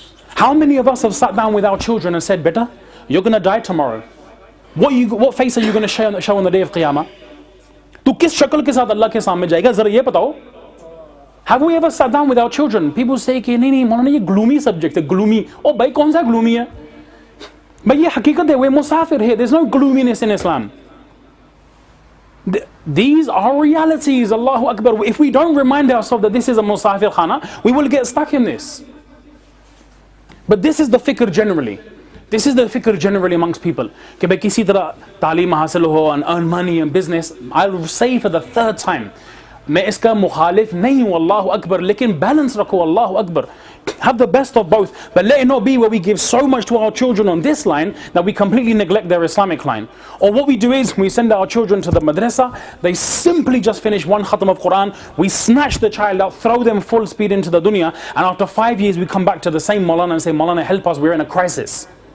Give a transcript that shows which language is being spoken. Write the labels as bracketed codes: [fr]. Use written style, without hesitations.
[en] How many of us have sat down with our children and said, beta, you're going to die tomorrow. What face are you going to show on the day of Qiyamah? [hi] Tu kis shakal ke saath Allah ke saamne jayega, zara ye batao. [en] Have we ever sat down with our children? People say [hi] कि नहीं मौलाना ये [en] gloomy subject है, gloomy. [hi] Oh भाई कौन सा gloomy है? भाई ये हकीकत है, [en] we're musafir here. There's no gloominess in Islam. These are realities, Allahu Akbar. If we don't remind ourselves that this is a musafir khana, we will get stuck in this. But this is the fikr generally. This is the fikr generally amongst people. [hi] कि भाई किसी तरह तालीम हासिल हो [en] and earn money and business. I'll say for the third time, [hi] मैं इसका मुखालिफ नहीं हूँ, [en] Allahu Akbar, [hi] लेकिन [en] balance [hi] रखो, [en] Allahu Akbar. Have the best of both, but let it not be where we give so much to our children on this line that we completely neglect their Islamic line. Or what we do is we send our children to the madrasa, they simply just finish one khatam of Quran, we snatch the child out, throw them full speed into the dunya, and after 5 years we come back to the same Maulana and say, Maulana, help us, we're in a crisis.